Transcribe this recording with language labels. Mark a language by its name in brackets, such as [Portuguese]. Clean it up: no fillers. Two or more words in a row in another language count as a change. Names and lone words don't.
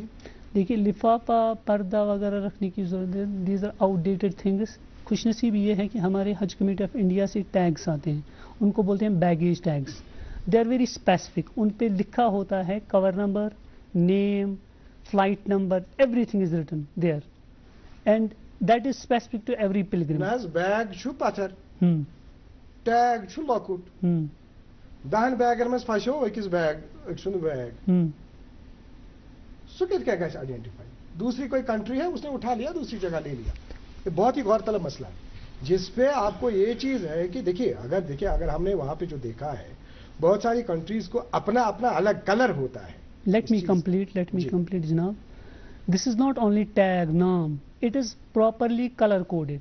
[Urdu] دیکھیے لفافہ پردہ وغیرہ رکھنے کی ضرورت ہے. [English] These are outdated things. [Urdu] خوش نصیبی یہ ہے کہ ہمارے حج کمیٹی آف انڈیا سے ٹیگس آتے ہیں، ان کو بولتے ہیں [English] baggage tags. They are very specific. [Urdu] ان پہ لکھا ہوتا ہے [English] cover number, name, flight number, everything is written there and that is specific to every pilgrim. [Kashmiri] بیگ چھو پتھر، ٹیگ چھو لۄکُٹ، 10 بیگن منٛز پھسیو أکِس بیگ، أکۍ سُنٛد بیگ، سُہ کِتھ کٔنۍ گژھِ آئیڈینٹیفائی؟ [Urdu] دوسری کوئی کنٹری ہے اس نے اٹھا لیا، دوسری جگہ لے لیا. یہ بہت ہی غور طلب مسئلہ ہے جس پہ آپ کو یہ چیز ہے کہ دیکھیے اگر ہم نے وہاں پہ جو دیکھا ہے بہت ساری کنٹریز کو اپنا اپنا الگ کلر ہوتا ہے. [English] Let me complete جناب. This is not only tag name, it is properly colour coded.